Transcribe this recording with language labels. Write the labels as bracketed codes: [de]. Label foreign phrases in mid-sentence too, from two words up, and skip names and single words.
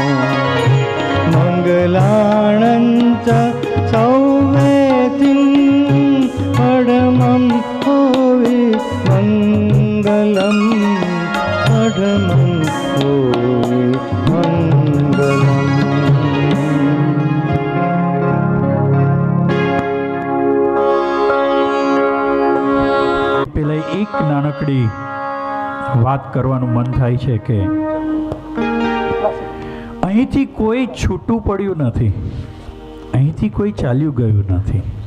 [pra] मंगलाणं च सौवेतिं परमं होवि मंगलम परमं होवि मंगलम। [gu] પેલા એક નાનકડી વાત કરવાનું મન થાય છે કે અહીંથી કોઈ છૂટું પડ્યું નથી, અહીંથી કોઈ ચાલ્યું ગયું નથી.